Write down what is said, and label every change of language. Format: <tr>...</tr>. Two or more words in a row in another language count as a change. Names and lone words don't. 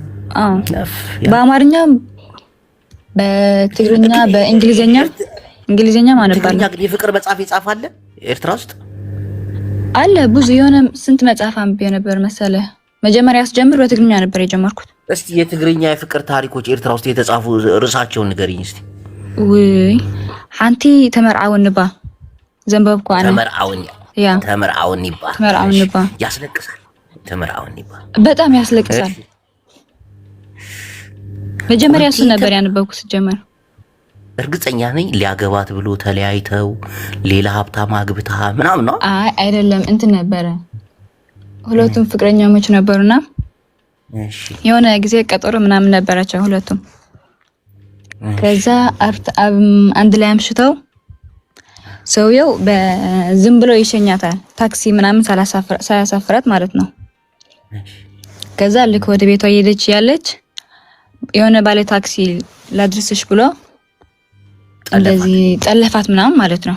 <am>በአማርኛ በትግርኛ በእንግሊዘኛ ማነባለሁ። ግን የፍቅር መጽሐፍ ይጻፋል ኤርትራ ውስጥ አለ ብዙ። የሆነ ስንት መጽሐፍ አንብቤ ነበር መሰለህ። መጀመሪያ አስጀምር በትግርኛ ነበር የጀመርኩት። እስቲ የትግርኛ የፍቅር ታሪኮች ኤርትራ ውስጥ የተጻፉ ርዕሳቸውን ንገሪኝ እስቲ።</am> <ti>ወይ ሓንቲ ተመርዓውንባ ዘንበብኩ አነ ተመርዓውንባ</ti> <am>ያስለቅሳል። ተመርዓውንባ በጣም ያስለቅሳል። መጀመሪያ እሱ ነበር ያነበብኩት ጀመር። እርግጠኛ ነኝ ሊያገባት ብሎ ተለያይተው ሌላ ሀብታም አግብታ ምናምን ነው። አይደለም እንትን ነበረ። ሁለቱም ፍቅረኛሞች ነበሩና የሆነ ጊዜ ቀጠሮ ምናምን ነበራቸው ሁለቱም። ከዛ አንድ ላይ አምሽተው ሰውየው በዝም ብሎ ይሸኛታል። ታክሲ ምናምን ሳያሳፍራት ማለት ነው። ከዛ ልክ ወደ ቤቷ እየሄደች ያለች የሆነ ባለ ታክሲ ላድርስሽ ብሎ እንደዚህ ጠለፋት ምናምን ማለት ነው።</am>